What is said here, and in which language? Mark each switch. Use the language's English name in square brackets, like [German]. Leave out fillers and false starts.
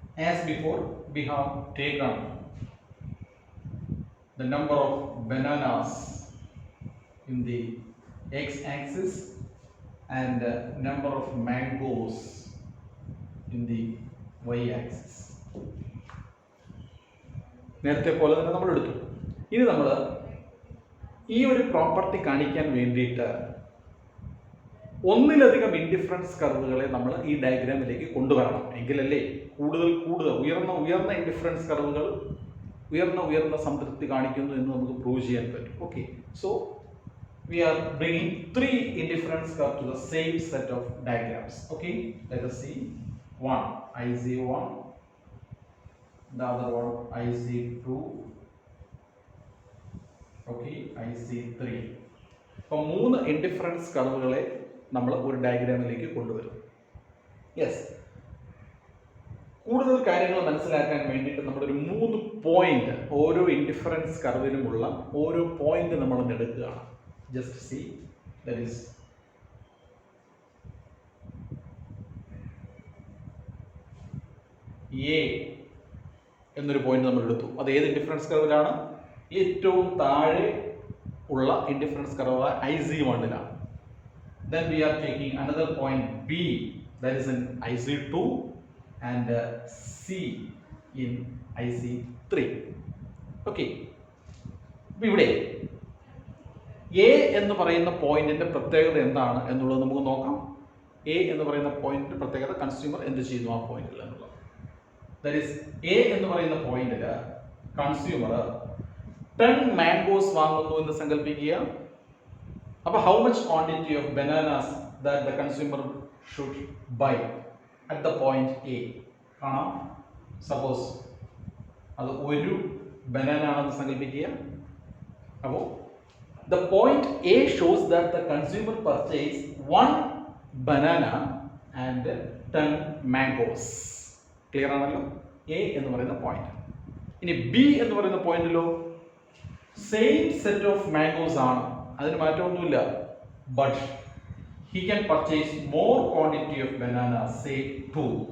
[English] As before, we have taken the number of bananas in the x-axis and number of mangoes in the y-axis. [Malayalam] നേരത്തെ പോലെ തന്നെ നമ്മൾ എടുത്തു. ഇനി നമ്മൾ ഈ ഒരു പ്രോപ്പർട്ടി കാണിക്കാൻ വേണ്ടിയിട്ട് ഒന്നിലധികം ഇൻഡിഫറൻസ് കർവുകളെ നമ്മൾ ഈ ഡയഗ്രാമിലേക്ക് കൊണ്ടുവരണം. എങ്കിലല്ലേ കൂടുതൽ ഉയർന്ന ഇൻഡിഫറൻസ് കർവുകൾ ഉയർന്ന സംതൃപ്തി കാണിക്കുന്നു എന്ന് നമുക്ക് പ്രൂവ് ചെയ്യാൻ പറ്റും. Okay, so [English] we are bringing three indifference curve to the same set of diagrams. Okay, let us see. One IC1, the other one IC2, okay, IC3. [Malayalam] അപ്പോൾ മൂന്ന് ഇൻഡിഫറൻസ് കർവുകളെ നമ്മൾ ഒരു ഡയഗ്രാമിലേക്ക് കൊണ്ടുവരും. യെസ്, കൂടുതൽ കാര്യങ്ങൾ മനസ്സിലാക്കാൻ വേണ്ടിയിട്ട് നമ്മളൊരു 3 പോയിന്റ് ഓരോ ഇൻഡിഫറൻസ് കർവിനുമുള്ള ഓരോ പോയിന്റ് നമ്മൾ എടുക്കുകയാണ്. [English] just see, that is [Malayalam] A എന്നൊരു പോയിന്റ് നമ്മൾ എടുത്തു. അത് ഏത് ഇൻഡിഫറൻസ് കർവിലാണ്? ഏറ്റവും താഴെ ഉള്ള indifference curve IC1ലാണ്. [English] Then we are taking another point B, that is in IC2, and C in IC3. Okay. [Malayalam] അപ്പോൾ ഇവിടെ എ എന്ന് പറയുന്ന പോയിന്റിന്റെ പ്രത്യേകത എന്താണ് എന്നുള്ളത് നമുക്ക് നോക്കാം. എ എന്ന് പറയുന്ന പോയിന്റിന്റെ പ്രത്യേകത കൺസ്യൂമർ എന്ത് ചെയ്യുന്നു ആ പോയിന്റിൽ എന്നുള്ളത്. ദാറ്റ് ഈസ് എ എന്ന് പറയുന്ന പോയിന്റിൽ കൺസ്യൂമർ 10 മാംഗോസ് വാങ്ങുന്നു എന്ന് സങ്കല്പിക്കുക. [English] അപ്പോൾ how much quantity of bananas that the consumer should buy at the point A കാണാം. [Malayalam] സപ്പോസ് അത് ഒരു ബനാന ആണെന്ന് സങ്കല്പിക്കുക. [English] അപ്പോൾ the point A shows that the consumer purchased 1 banana and 10 mangoes. [Malayalam] Clear ആണല്ലോ A എന്ന് പറയുന്ന പോയിന്റ്. ഇനി B എന്ന് പറയുന്ന പോയിന്റിലോ [English] same set of mangoes [Malayalam] ആണ്, അതിന് മാറ്റമൊന്നുമില്ല. [English] But he can purchase more quantity of banana, say 2.